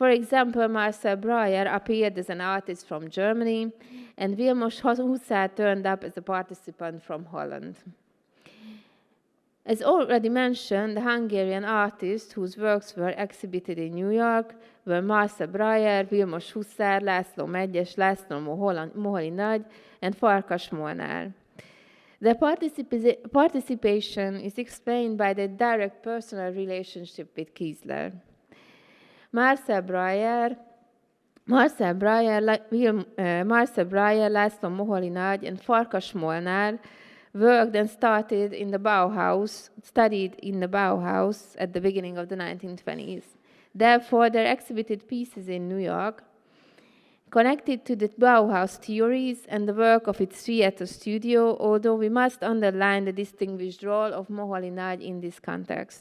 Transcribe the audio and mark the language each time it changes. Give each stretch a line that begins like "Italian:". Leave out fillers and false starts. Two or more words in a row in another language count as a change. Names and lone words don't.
English: For example, Marcel Breuer appeared as an artist from Germany, and Vilmos Huszár turned up as a participant from Holland. As already mentioned, the Hungarian artists whose works were exhibited in New York were Marcel Breuer, Vilmos Huszár, László Medgyes, László Moholi Nagy, and Farkas Molnár. Their participation is explained by their direct personal relationship with Kiesler. Marcel Breuer, László Moholi Nagy, and Farkas Molnár worked and studied in the Bauhaus at the beginning of the 1920s. Therefore, their exhibited pieces in New York connected to the Bauhaus theories and the work of its theater studio, although we must underline the distinguished role of Moholi Nagy in this context.